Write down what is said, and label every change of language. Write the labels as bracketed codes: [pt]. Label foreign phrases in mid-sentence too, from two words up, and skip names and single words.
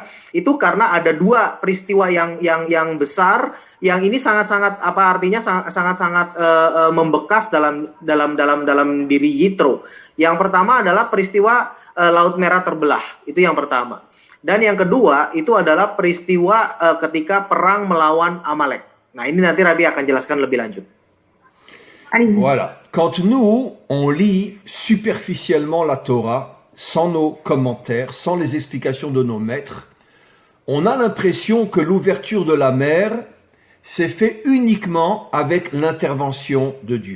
[id] Itu karena ada dua peristiwa yang besar yang ini sangat-sangat sangat-sangat membekas dalam diri Yitro. Yang pertama adalah peristiwa Laut Merah terbelah, itu yang pertama. Dan yang kedua itu adalah peristiwa ketika perang melawan Amalek. Nah ini nanti Rabbi akan jelaskan lebih lanjut. [fr] Voilà. Quand nous, on lit superficiellement la Torah, sans nos commentaires, sans les explications de nos maîtres, on a l'impression que l'ouverture de la mer s'est faite uniquement avec l'intervention de Dieu.